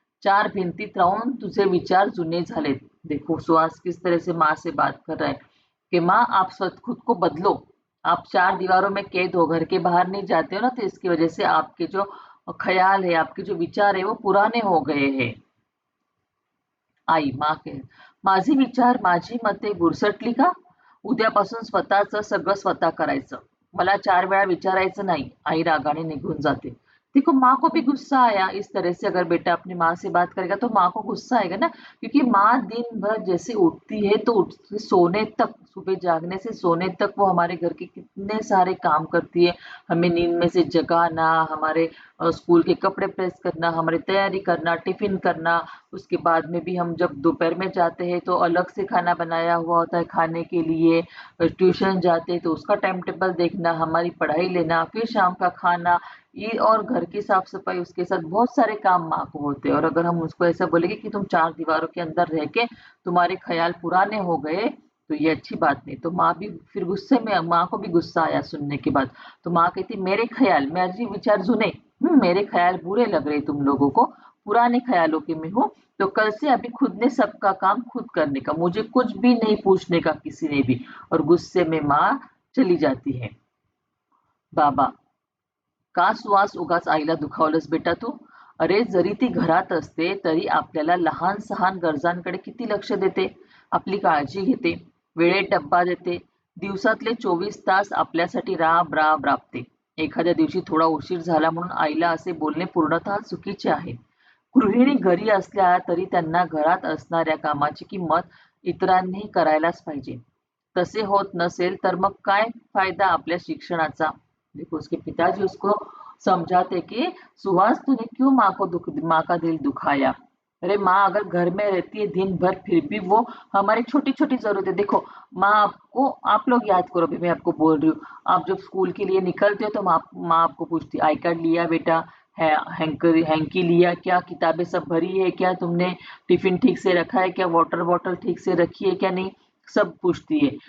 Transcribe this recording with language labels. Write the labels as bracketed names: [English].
[Marathi] चार भिंतीत राहून तुझे विचार जुने झालेत. [Hindi] देखो सुहास किस तरह से माँ से बात कर रहा है कि माँ आप खुद को बदलो. आप चार दीवारों में कैद हो, घर के बाहर नहीं जाते हो ना, तो इसकी वजह से आपके जो ख्याल है, आपके जो विचार है वो पुराने हो गए हैं. [Marathi] आई माके, माझे विचार, माझी मते बुरसटली का? उद्यापासून स्वतःचं सगळं स्वतः करायचं. मला चार वेळा विचारायचं नाही. आई रागाने निघून जाते. [Hindi] देखो माँ को भी गुस्सा आया. इस तरह से अगर बेटा अपनी माँ से बात करेगा तो माँ को गुस्सा आएगा ना, क्योंकि माँ दिन भर जैसे उठती है तो सोने तक, सुबह जागने से सोने तक वो हमारे घर के कितने सारे काम करती है. हमें नींद में से जगाना, हमारे स्कूल के कपड़े प्रेस करना, हमारी तैयारी करना, टिफिन करना. उसके बाद में भी हम जब दोपहर में जाते हैं तो अलग से खाना बनाया हुआ होता है खाने के लिए. ट्यूशन जाते हैं तो उसका टाइम टेबल देखना, हमारी पढ़ाई लेना, फिर शाम का खाना, ये और घर की साफ सफाई, उसके साथ बहुत सारे काम माँ को होते हैं. और अगर हम उसको ऐसा बोलेंगे कि तुम चार दीवारों के अंदर रह के तुम्हारे ख्याल पुराने हो गए, तो ये अच्छी बात नहीं. तो माँ भी फिर गुस्से में, माँ को भी गुस्सा आया सुनने के बाद. तो माँ कहती मेरे ख्याल, मेरे विचार जुने, मेरे ख्याल बुरे लग रहे तुम लोगों को, पुराने ख्यालों के में हो, तो कल से अभी खुद ने सबका काम खुद करने का, मुझे कुछ भी नहीं पूछने का किसी ने भी. और गुस्से में माँ चली जाती है. [Marathi] बाबा, का सुहास उगाच आईला दुखावलंस बेटा तू? अरे जरी ती घरात असते तरी आपल्याला लहान सहान गरजांकडे किती लक्ष देते. आपली काळजी घेते, वेळेत डब्बा देते, दिवसातले 24 तास आपल्यासाठी राब राब राबते. एखाद्या दिवशी थोडा उशीर झाला म्हणून आईला असे बोलणे पूर्णतः चुकीचे आहे. गृहिणी घरी असल्या तरी त्यांना घरात असणाऱ्या कामाची किंमत इतरांनी करायलाच पाहिजे. तसे होत नसेल तर मग काय फायदा आपल्या शिक्षणाचा? [Hindi] देखो उसके पिताजी उसको समझाते कि सुहास तूने क्यों माँ का दिल दुखाया. अरे माँ अगर घर में रहती है दिन भर फिर भी वो हमारी छोटी छोटी जरूरतें देखो. माँ आपको, आप लोग याद करो, अभी मैं आपको बोल रही हूँ, आप जब स्कूल के लिए निकलते हो तो माँ आपको पूछती आई कार्ड लिया बेटा, है हैंकी लिया क्या, किताबें सब भरी है क्या तुमने, टिफिन ठीक से रखा है क्या, वाटर बॉटल ठीक से रखी है क्या नहीं, सब पूछती है.